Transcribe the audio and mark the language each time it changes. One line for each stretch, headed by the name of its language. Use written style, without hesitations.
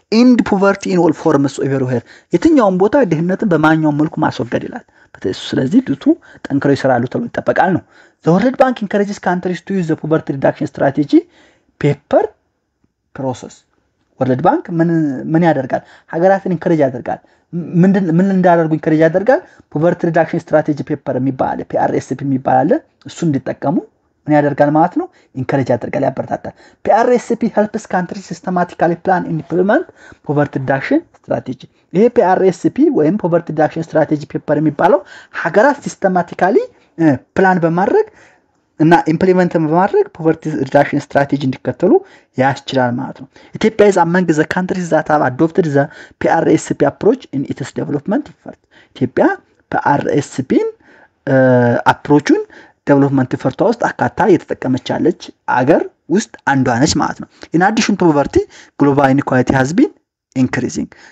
English: ኢንድ ፖቨርቲ ኢን ኦል ፎርምስ ኤቨሪዌር፣
Amharic: የትኛውም ቦታ ድህነትን በማንኛውም መልኩ ማስወገድ ይላል። ስለዚህ ድቱ ጠንክረው ይሰራሉ ተብሎ ይጠበቃል ነው።
English: the World Bank encourages countries to use the poverty reduction strategy paper process።
Amharic: ወርልድ ባንክ ምን ያደርጋል? ሀገራትን ኢንከሬጅ ያደርጋል። ምን እንዳደርጉ ኢንከሬጅ ያደርጋል? ፖቨርቲ ሪዳክሽን ስትራቴጂ ፔፐር የሚባል PRSP የሚባል አለ። እሱ እንዲጠቀሙ ምን ያደርጋል ማለት ነው? ኢንከሬጅ ያደርጋል፣ ያበረታታል።
English: PRSP helps countries systematically plan and implement poverty reduction strategy።
Amharic: ይሄ PRSP ወይም poverty reduction strategy ፔፐር የሚባለው ሀገራት ሲስተማቲካሊ ፕላን በማድረግ እና ኢምፕሊመንት በማድረግ ፖቨርቲ ሪዳክሽን ስትራቴጂ እንዲከተሉ ያስችላል ማለት ነው። ኢትዮጵያ
English: is among the countries that have adopted the PRSP approach in its development effort.
Amharic: ኢትዮጵያ PRSPን አፕሮቹን ዴቨሎፕመንት ኢፈርቷ ውስጥ አካታ እየተጠቀመች ያለች አገር ውስጥ አንዷ ነች ማለት ነው።
English: in addition to poverty, global inequality has been increasing.